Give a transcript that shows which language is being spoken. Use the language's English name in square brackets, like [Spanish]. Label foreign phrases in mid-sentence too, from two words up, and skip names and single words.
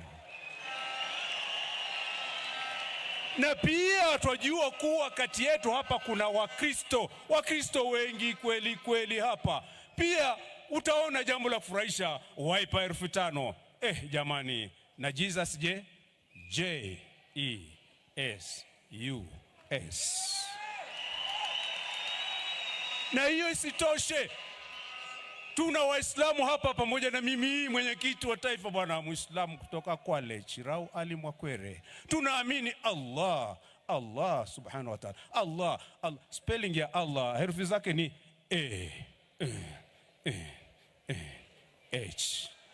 [Swahili] Na pia twajua kuwa kati yetu hapa kuna Wakristo wengi kweli kweli hapa. Pia utaona jambo la furahisha, Wiper herufi tano. Jamani, na Jesus je? J-E-S-U-S. Na hiyo isitoshe, tuna Waislamu hapa pamoja na mimi mwenyekiti wa taifa bwana Muislamu kutoka Kwale, Chirau Ali Mwakwere. [Arabic] Tunaamini الله سبحانه وتعالى. [Swahili] Allah, spelling ya Allah herufi zake ni H.